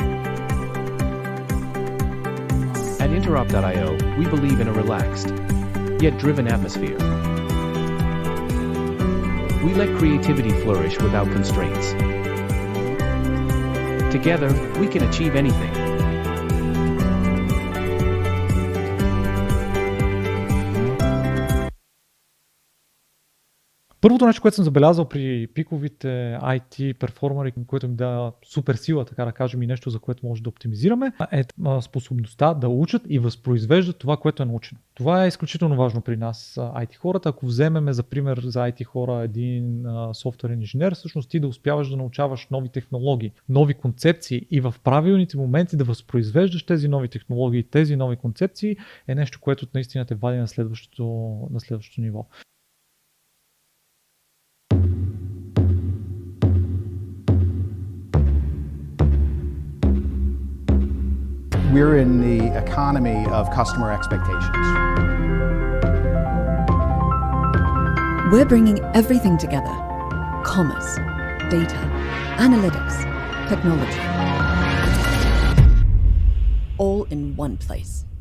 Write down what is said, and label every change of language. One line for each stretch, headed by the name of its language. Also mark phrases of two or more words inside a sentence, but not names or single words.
English: At Interop.io, we believe in a relaxed, yet driven atmosphere. We let creativity flourish without constraints. Together, we can achieve anything.
Bulgarian: Първото нещо, което съм забелязал при пиковите IT перформери, което ми дава супер сила, така да кажем, и нещо, за което може да оптимизираме, е способността да учат и възпроизвеждат това, което е научено. Това е изключително важно при нас, IT хората. Ако вземем за пример за IT хора един софтуерен инженер, всъщност ти да успяваш да научаваш нови технологии, нови концепции и в правилните моменти да възпроизвеждаш тези нови технологии, тези нови концепции е нещо, което наистина те вади на следващото ниво.
English: We're in the economy of customer expectations. We're bringing everything together: commerce, data, analytics, technology, all in one place.